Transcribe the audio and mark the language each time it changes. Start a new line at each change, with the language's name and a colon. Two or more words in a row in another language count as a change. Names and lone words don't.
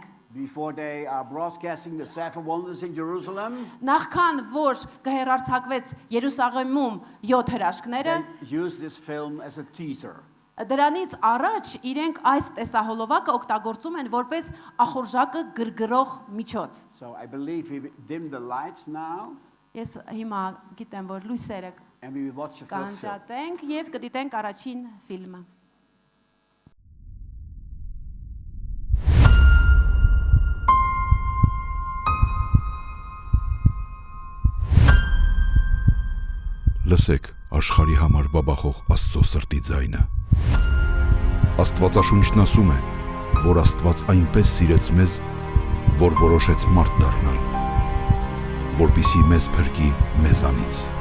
English: Before they are broadcasting the 7 wonders in Jerusalem,
Armenian: Նախքան որ կհերարցակվեց Երուսաղեմում 7 հրաշքները,
English: they used this film as a teaser.
Armenian: դրանից առաջ իրենք այս տեսահոլովակը օգտագործում են որպես ախորժակը գրգռող միջոց։
English: So I believe we dim the lights now
Armenian: Ես հիմա գիտեմ, որ լույսերը
English: and we will watch the first film.
Armenian: կանջատենք եւ կդիտենք առաջին ֆիլմը։ Լսեք աշխարհի համար բաբախող Աստծո սրտի ձայնը։ Աստվածաշունչն ասում է, որ Աստված այնպես սիրեց մեզ, որ որոշեց մարդ դառնալ, որպեսզի մեզ փրկի մեզանից։